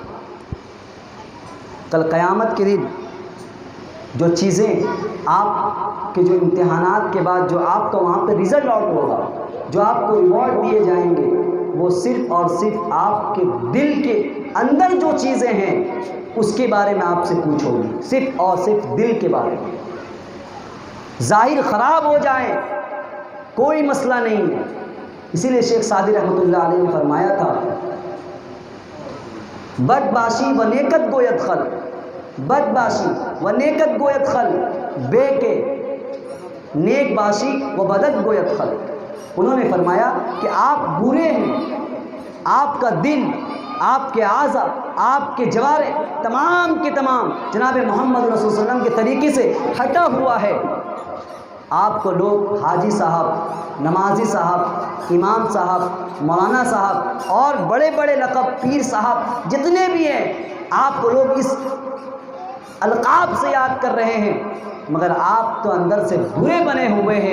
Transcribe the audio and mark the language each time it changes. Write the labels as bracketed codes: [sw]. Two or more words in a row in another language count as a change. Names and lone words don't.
[ur] کل قیامت کے دن جو چیزیں آپ کے جو امتحانات کے بعد جو آپ کا وہاں پہ [en] result out [ur] ہوگا، جو آپ کو ریوارڈ دیے جائیں گے، وہ صرف اور صرف آپ کے دل کے اندر جو چیزیں ہیں اس کے بارے میں آپ سے پوچھو گی، صرف اور صرف دل کے بارے میں۔ ظاہر خراب ہو جائیں کوئی مسئلہ نہیں ہے۔ اسی لیے شیخ سعدی [ar] رحمۃ اللہ علیہ [ur] نے فرمایا تھا [fa] بد باشی و نیکت گویت خل، بد باشی و نیکت گویت خل، بے کے نیک باشی و بدت گویت خل۔ [ur] انہوں نے فرمایا کہ آپ برے ہیں، آپ کا دل، آپ کے اعضاء، آپ کے جوارح تمام کے تمام جناب محمد رسول [ar] صلی اللہ علیہ وسلم [ur] کے طریقے سے ہٹا ہوا ہے۔ آپ کو لوگ حاجی صاحب، نمازی صاحب، امام صاحب، مولانا صاحب اور بڑے بڑے لقب، پیر صاحب جتنے بھی ہیں، آپ کو لوگ اس القاب سے یاد کر رہے ہیں، مگر آپ تو اندر سے برے بنے ہوئے ہیں۔